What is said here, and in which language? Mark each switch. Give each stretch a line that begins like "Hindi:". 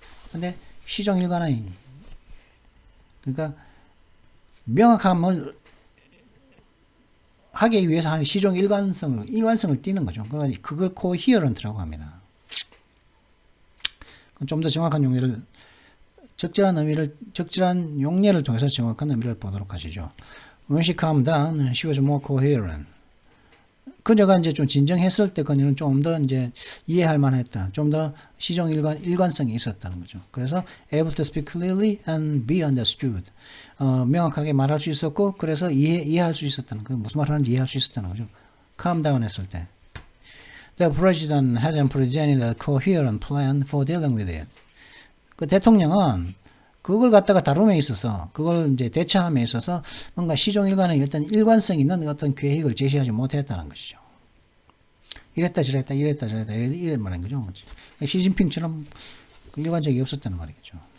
Korean: 근데 시종일관의 그러니까 명확함을 하기 위해서 하는 시종 일관성을 띠는 거죠. 그러니까 그걸 코히어런트라고 합니다. 좀 더 정확한 용례를 적절한 용례를 통해서 정확한 의미를 보도록 하시죠.
English: When she calmed down, she was more coherent.
Korean: 그녀가 이제 좀 진정했을 때 그녀는 좀 더 이제 이해할 만했다. 좀 더 시종 일관성이 있었다는 거죠. 그래서
English: able to speak clearly and be understood.
Korean: 명확하게 말할 수 있었고 그래서 이해할 수 있었다는 거. 무슨 말 하는지 이해할 수 있었다는 거죠. calm down 했을 때.
English: The president hasn't presented a coherent plan for dealing with it.
Korean: 그 대통령은 그걸 갖다가 다룸에 있어서 그걸 이제 대처함에 있어서 뭔가 시종일관의 어떤 일관성 있는 어떤 계획을 제시하지 못했다는 것이죠. 이랬다 저랬다 이랬 말인 거죠. 시진핑처럼 일관적이 없었다는 말이겠죠.